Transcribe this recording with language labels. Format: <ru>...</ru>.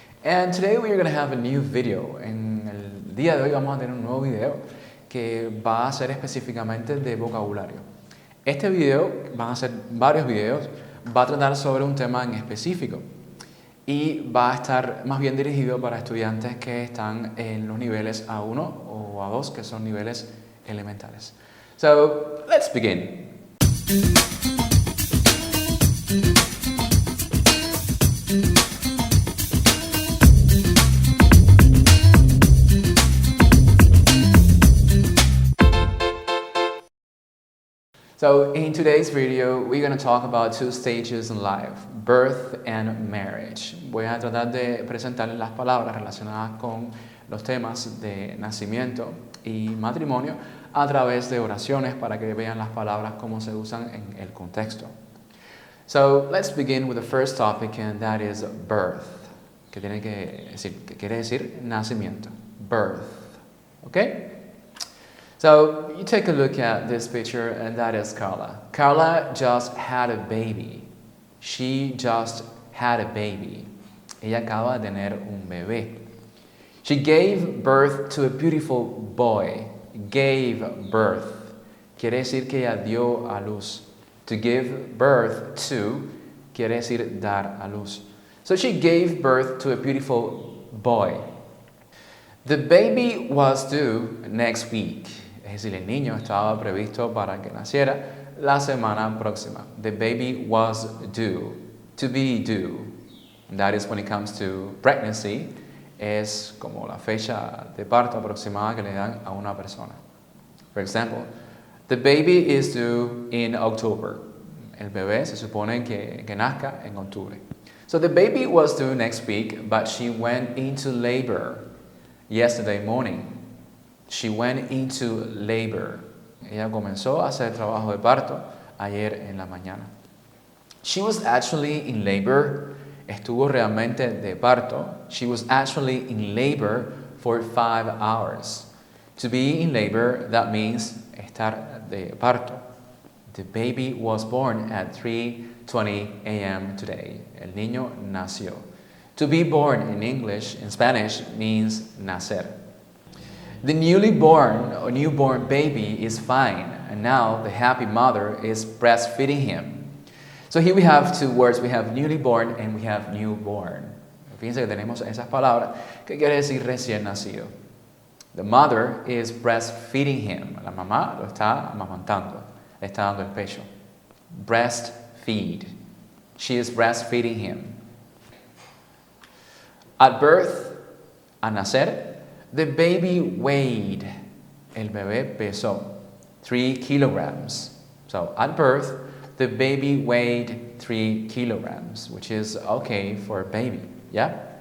<en>And today we are going to have a new video.</en> <es>En el día de hoy vamos a tener un nuevo video que va a ser específicamente de vocabulario. Este video, van a ser varios videos, va a tratar sobre un tema en específico y va a estar más bien dirigido para estudiantes que están en los niveles A1 o A2, que son niveles elementales.</es> <en>So, let's begin. So in today's video, we're going to talk about two stages in life, birth and marriage.</en> <es>Voy a tratar de presentarles las palabras relacionadas con los temas de nacimiento y matrimonio a través de oraciones para que vean las palabras cómo se usan en el contexto.</es> <en>So let's begin with the first topic, and that is birth,</en> <es>que quiere decir nacimiento,</es> <en>birth, okay? So you take a look at this picture, and that is Carla. Carla just had a baby. She just had a baby.</en> <es>Ella acaba de tener un bebé.</es> <en>She gave birth to a beautiful boy. Gave birth.</en> <es>Quiere decir que ella dio a luz.</es> <en>To give birth to</en> <es>quiere decir dar a luz.</es> <en>So she gave birth to a beautiful boy. The baby was due next week.</en> <es>Es decir, el niño estaba previsto para que naciera la semana próxima.</es> <en>The baby was due, to be due. That is when it comes to pregnancy,</en> <es>es como la fecha de parto aproximada que le dan a una persona.</es> <en>For example, the baby is due in October.</en> <es>El bebé se supone que nazca en octubre.</es> <en>So the baby was due next week, but she went into labor yesterday morning. She went into labor.</en> <es>Ella comenzó a hacer trabajo de parto ayer en la mañana.</es> <en>She was actually in labor.</en> <es>Estuvo realmente de parto.</es> <en>She was actually in labor for 5 hours. To be in labor, that means</en> <es>estar de parto.</es> <en>The baby was born at 3:20 a.m. today.</en> <es>El niño nació.</es> <en>To be born in English, in Spanish, means nacer. The newly born or newborn baby is fine, and now the happy mother is breastfeeding him. So here we have two words. We have newly born and we have newborn.</en> <es>Fíjense que tenemos esas palabras que quiere decir recién nacido.</es> <en>The mother is breastfeeding him.</en> <es>La mamá lo está amamantando, le está dando el pecho.</es> <en>Breastfeed. She is breastfeeding him. At birth,</en> <es>al nacer,</es> <en>the baby weighed.</en> <es>El bebé pesó 3 kilograms.</es> <en>So at birth, the baby weighed 3 kilograms, which is okay for a baby. Yeah?</en>